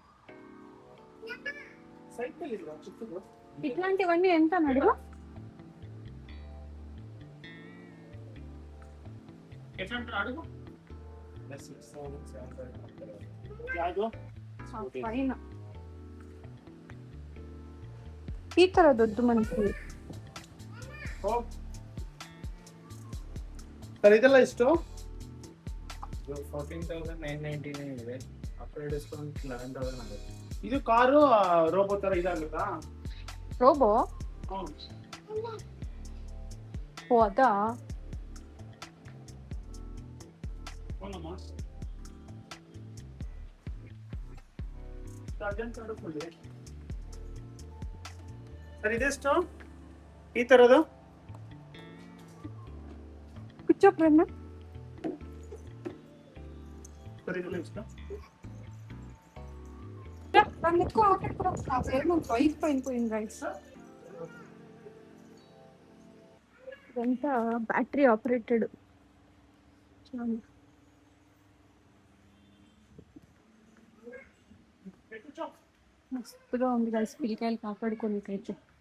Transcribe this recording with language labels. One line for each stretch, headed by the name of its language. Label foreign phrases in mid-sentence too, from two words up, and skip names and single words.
Telugu: ఇట్లాంటివన్నీ ఎంత నడుగు? పైన ఈ తరదొద్దు మనకి.
Kannada: ಸರ್ ಇದೆಲ್ಲ ಎಷ್ಟು? 14,999 ಇದೆ.
English: upgrade discount
Kannada: 11,000 ಆಗುತ್ತೆ. ಇದು ಕಾರು ರೋಬೋ ತರ ಇದಾಗುತ್ತಾ? ರೋಬೋ ಓ ಅದಾ? ಸರ್ ಇದೆಷ್ಟು ಈ ತರದು?
Telugu: కూర్చో ప్రేమ.
Kannada: ಸರ್ ಇದೆಲ್ಲ ಎಷ್ಟು?
Telugu: ఇదంతా
English: battery operated.
Telugu: మస్తుగా ఉంది గైస్, పిల్లకాయలు కాపాడుకోనికైతే.